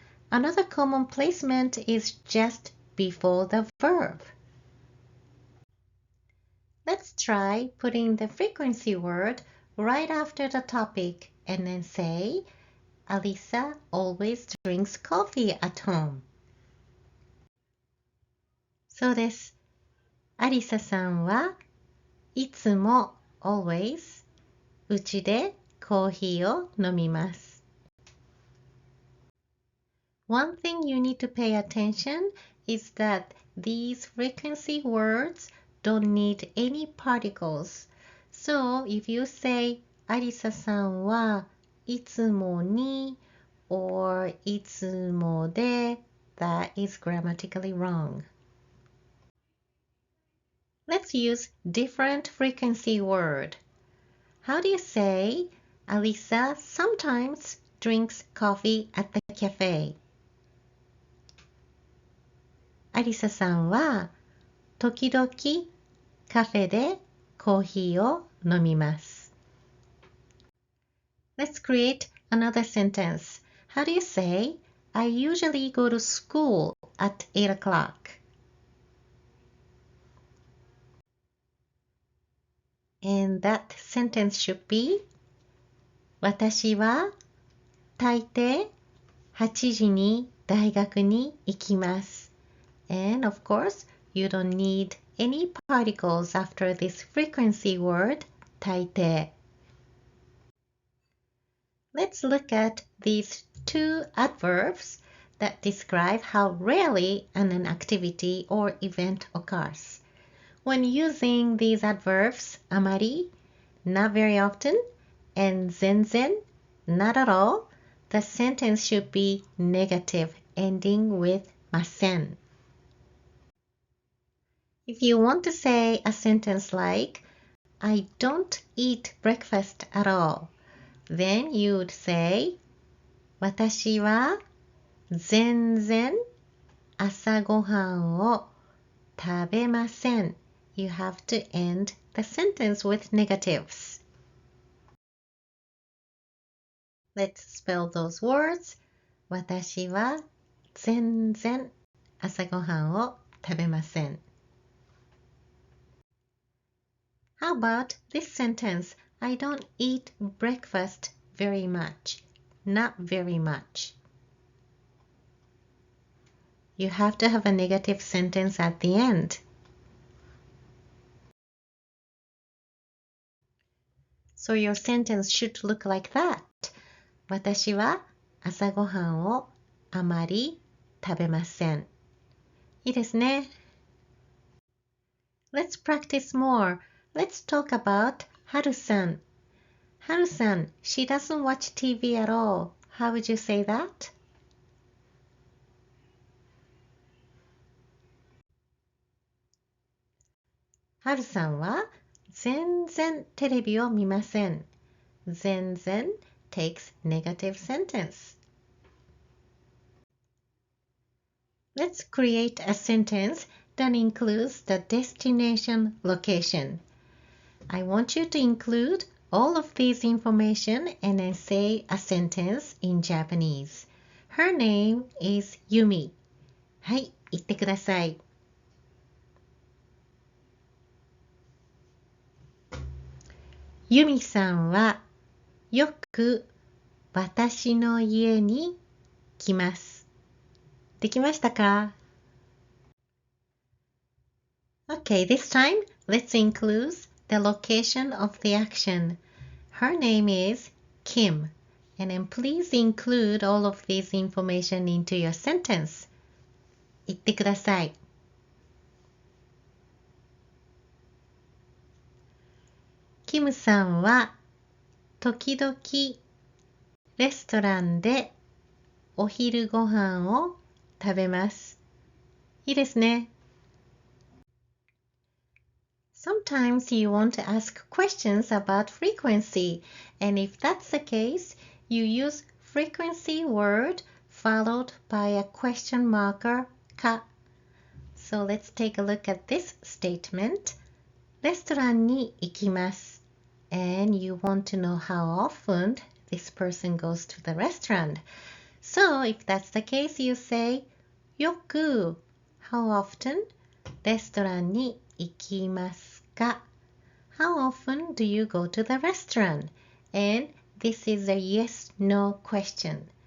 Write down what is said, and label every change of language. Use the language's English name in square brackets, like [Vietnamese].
[English] Another common placement is just before the verb. Let's try putting the frequency word right after the topic and then say, Alisa always drinks coffee at home. [Japanese] そうです。アリサさんはいつも [English] always [Japanese] うちでコーヒーを飲みます。 [English] One thing you need to pay attention is that these frequency words don't need any particles. So if you say [Japanese] アリサさんはいつもに [English] or [Japanese] いつもで [English] that is grammatically wrong. Let's use different frequency word. How do you say, Alisa sometimes drinks coffee at the cafe. [Japanese] アリサさんは時々カフェでコーヒーを飲みます。 [English] Let's create another sentence. How do you say, I usually go to school at 8 o'clock? And that sentence should be [Japanese] 私は大抵8時に大学に行きます。 [English] And of course, you don't need any particles after this frequency word, 大抵. Let's look at these two adverbs that describe how rarely an activity or event occurs. When using these adverbs, あまり, not very often, and 全然, not at all, the sentence should be negative, ending with ません. If you want to say a sentence like, I don't eat breakfast at all, then you would say, [Japanese] 私は全然朝ごはんを食べません. [English] You have to end the sentence with negatives. Let's spell those words. [Japanese] 私は全然朝ごはんを食べません. [English] How about this sentence? I don't eat breakfast very much. Not very much. You have to have a negative sentence at the end. So your sentence should look like that. [Japanese] 私は朝ごはんをあまり食べません. いいですね。 [English] Let's practice more. Let's talk about Haru-san. Haru-san, she doesn't watch TV at all. How would you say that? Haru-san [Japanese] は全然テレビを見ません. [English] 全然 takes negative sentence. Let's create a sentence that includes the destination location. I want you to include all of these information and then say a sentence in Japanese. Her name is Yumi. [Japanese] はい、言ってください。ユミさんはよく私の家に来ます。できましたか？ [English] Okay, this time let's include the location of the action. Her name is Kim. And then please include all of this information into your sentence. [Japanese] 言ってください。キムさんは時々レストランでお昼ご飯を食べます。いいですね。 [English] Sometimes you want to ask questions about frequency, and if that's the case, you use frequency word followed by a question marker か. So let's take a look at this statement. [Japanese] レストランに行きます. [English] And you want to know how often this person goes to the restaurant. So if that's the case, you say [Japanese] よく [English] how often [Japanese] レストランに行きますか? [English] How often do you go to the restaurant? And this is a yes/no question.